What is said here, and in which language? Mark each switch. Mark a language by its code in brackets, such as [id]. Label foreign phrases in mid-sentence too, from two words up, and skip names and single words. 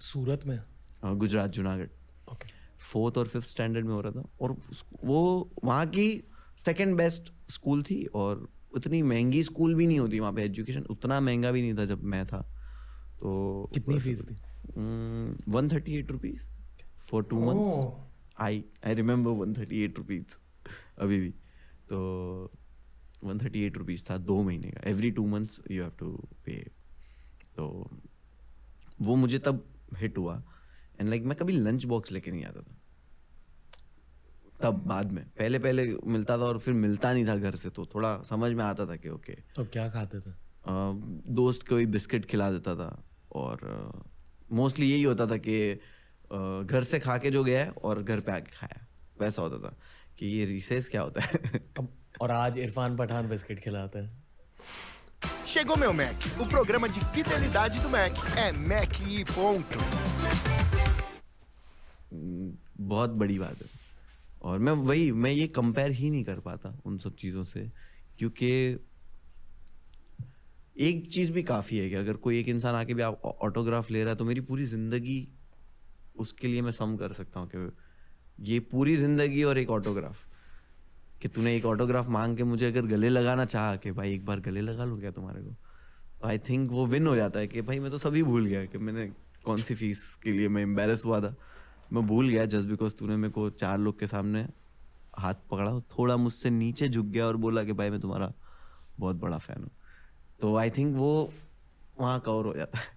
[hi] सूरत में, गुजरात जूनागढ़। 4th और 5th स्टैंडर्ड में हो रहा था, और वो वहाँ की 2nd [en] best school [hi] थी, और उतनी महंगी स्कूल भी नहीं होती वहाँ पे, एजुकेशन उतना महंगा भी नहीं था जब मैं था। तो कितनी फीस थी? [en] 138 rupees for 2 months. I remember 138 rupees [hi] अभी भी। तो 138 रुपीज था 2 महीने का, [en] Every 2 months you have to pay. [hi] तो वो मुझे तब हिट हुआ। [en] and like [hi] मैं कभी [en] lunch box [hi] लेके नहीं आता था तब, बाद में पहले मिलता था और फिर मिलता नहीं था घर से, तो थोड़ा समझ में आता था कि ओके। तो क्या खाते थे? दोस्त कोई बिस्किट खिला देता था, और मोस्टली यही होता था कि घर से खा के जो गया है और घर पे आके खाया, वैसा होता था कि ये रिसेस क्या होता है। और आज इरफान पठान बिस्किट खिलाते हैं। [pt] Chegou meu Mac, o programa de fidelidade do Mac. É Mac e ponto. [hi] बहुत बड़ी बात है और मैं ये कंपेयर ही नहीं कर पाता उन सब चीज़ों से, क्योंकि एक चीज़ भी काफ़ी है कि अगर कोई एक इंसान आके भी आप ऑटोग्राफ ले रहा है तो मेरी पूरी ज़िंदगी उसके लिए मैं सम कर सकता हूँ कि ये पूरी ज़िंदगी और एक ऑटोग्राफ, कि तूने एक ऑटोग्राफ मांग के मुझे अगर गले लगाना चाहा कि भाई एक बार गले लगा लूँ क्या तुम्हारे को, तो [en] I think [hi] वो विन हो जाता है कि भाई मैं तो सभी भूल गया कि मैंने कौन सी फीस के लिए मैं एम्बेरस हुआ था, मैं भूल गया [en] just because [hi] तूने मेरे को 4 लोग के सामने हाथ पकड़ा, थोड़ा मुझसे नीचे झुक गया और बोला कि भाई मैं तुम्हारा बहुत बड़ा फ़ैन हूँ, तो [en] I think [hi] वो वहाँ कवर हो जाता है।